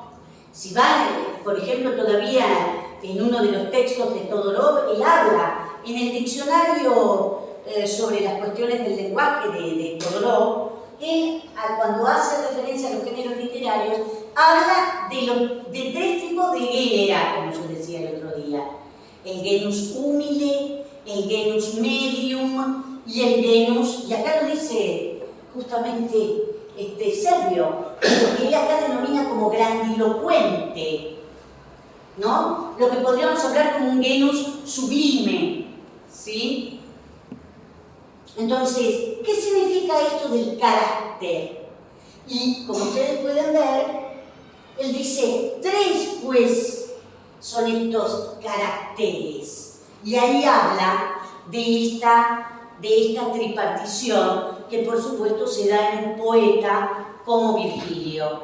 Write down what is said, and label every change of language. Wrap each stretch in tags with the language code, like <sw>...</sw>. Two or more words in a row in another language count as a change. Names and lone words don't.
<es>Si van, por ejemplo, todavía en uno de los textos de Todorov, él habla en el diccionario sobre las cuestiones del lenguaje de Todorov, él, cuando hace referencia a los géneros literarios, habla de tres tipos de genera, como yo decía el otro día. El</es> <la>genus humile,</la> <es>el</es> <la>genus medium</la> <es>y el genus, y acá lo dice justamente Servio, que él acá denomina como grandilocuente, ¿no? Lo que podríamos hablar como un</es> <la>genus sublime,</la> <es>¿sí? Entonces, ¿qué significa esto del carácter? Y como ustedes pueden ver, él dice, tres pues son estos caracteres. Y ahí habla de esta tripartición que por supuesto se da en un poeta como Virgilio.</es>